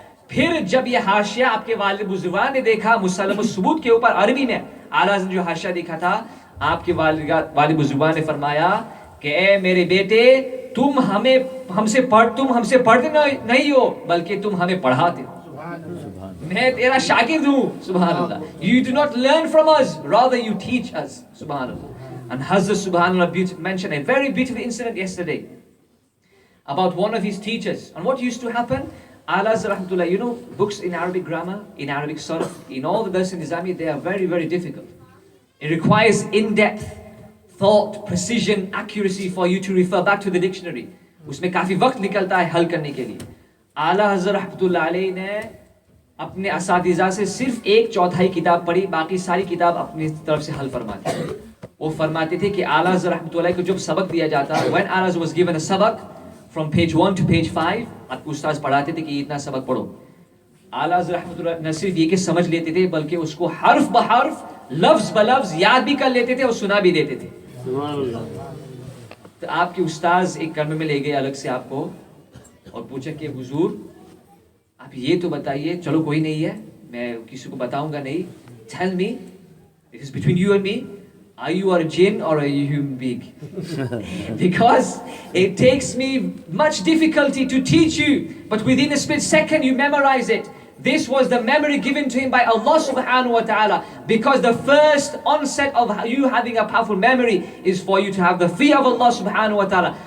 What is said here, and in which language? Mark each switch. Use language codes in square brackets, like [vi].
[ur] پھر جب یہ حاشیہ آپ کے والد بزرگوار نے دیکھا مسلم الثبوت کے اوپر عربی میں, اعلیٰ حضرت نے جو حاشیہ دیکھا تھا, آپ کے والد بزرگوار نے فرمایا کہ اے میرے بیٹے, تم ہم سے پڑھتے نہیں ہو بلکہ تم ہمیں پڑھاتے ہو. میں تیرا شاگرد ہوں. سبحان اللہ. [en] You do not learn from us, rather you teach us. [ur] سبحان اللہ. [en] And Hazrat subhanallah mentioned a very beautiful incident yesterday about one of his teachers. And what used to happen? A'la Hazrat rahmatullah, you know, books in Arabic grammar, in Arabic sarf, in all the Dars-e-Nizami, they are very, very difficult. It requires in-depth thought, precision, accuracy for you to refer back to the dictionary. [ur] Usme kafi waqt nikalta hai hal karne ke liye. A'la Hazrat rahmatullah alayhi ne اپنے اساتذہ سے صرف 1/4 کتاب پڑھی, باقی ساری کتاب اپنی طرف سے حل فرماتے تھے. وہ فرماتے تھے کہ اعلیٰ حضرت رحمۃ اللہ کو جب سبق دیا جاتا, [en] when A'la was given a sabak from page 1 to page 5, [ur] آپ کو استاذ پڑھاتے تھے کہ اتنا سبق پڑھو. اعلیٰ حضرت رحمۃ اللہ نہ صرف یہ کہ سمجھ لیتے تھے بلکہ اس کو حرف بحرف, لفظ بلفظ یاد بھی کر لیتے تھے اور سنا بھی دیتے تھے. تو آپ کے استاذ ایک کمرے میں لے گئے الگ سے آپ کو اور پوچھا کہ حضور آپ یہ تو بتائیے, چلو کوئی نہیں ہے, میں کسی کو بتاؤں گا نہیں. [en] Tell me, it is between you and me, are you a jinn or a human being? Because it takes me much difficulty to teach you, but within a split second you memorize it. This was the memory given to him by Allah subhanahu wa ta'ala, because the first onset of you having a powerful memory is for you to have the fear of Allah subhanahu wa ta'ala.